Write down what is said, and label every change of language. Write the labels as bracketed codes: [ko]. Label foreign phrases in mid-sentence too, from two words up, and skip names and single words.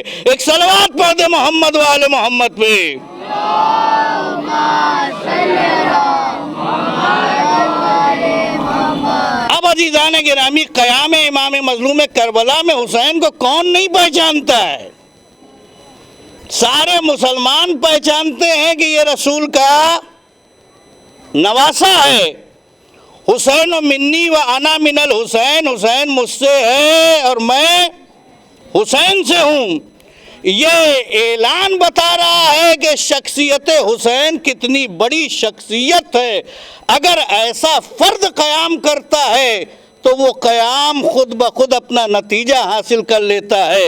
[ur] ایک صلوات پڑھ دے محمد والے محمد پہ. اب عزیزان گرامی، قیام امام مظلوم کربلا میں حسین کو کون نہیں پہچانتا ہے؟ سارے مسلمان پہچانتے ہیں کہ یہ رسول کا نواسا ہے. [ar] حسین منی و انا من الحسین، [ur] حسین مجھ سے ہے اور میں حسین سے ہوں. یہ اعلان بتا رہا ہے کہ شخصیت حسین کتنی بڑی شخصیت ہے. اگر ایسا فرد قیام کرتا ہے تو وہ قیام خود بخود اپنا نتیجہ حاصل کر لیتا ہے.